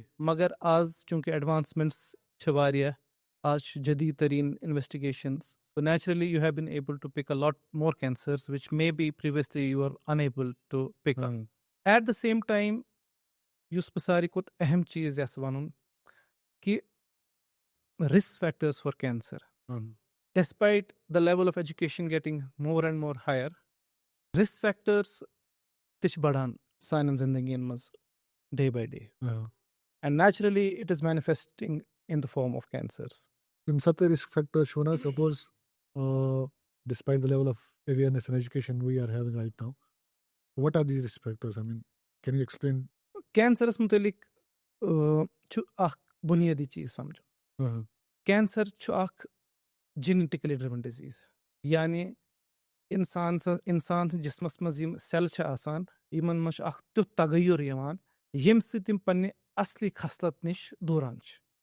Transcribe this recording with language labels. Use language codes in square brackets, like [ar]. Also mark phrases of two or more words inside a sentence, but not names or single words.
[ks] مگر آز چوٗنٛکہِ ایڈوانسمنٹس چھِ واریاہ آز چھِ جدیٖد تریٖن انویسٹِگیشنز [en] so naturally you have been able to pick a lot more cancers which maybe previously you are unable to pick up. at the same time [ks] یُس بہٕ ساروی کھۄتہٕ اہم چیٖز یژھٕ وَنُن کہِ [en] risk factors for cancer despite the level of education getting more and more higher risk factors [ks] تہِ چھِ بڑان سانٮ۪ن زندگین منٛز [en] day by day and naturally it is manifesting in the form of cancers. [ks] ییٚمہِ ساتہٕ تُہۍ [en] risk factors [ks] چھِو وَنان [en] suppose despite the level of awareness and education we are having right now what are these risk factors I mean can you explain? [ks] کینسرس مُتعلِق چھُ اکھ بُنیٲدی چیٖز سمجھُن. کینسر چھُ اکھ [en] genetically driven disease [ks] یعنی اِنسان سٕنٛدِ جسمس منٛز یِم سیٚلہٕ چھِ آسان یِمن منٛز چھُ اکھ تیُتھ تغیُر یِوان ییٚمہِ سۭتۍ یِم پننہِ اصلی خصلت نِش دوٗران چھِ.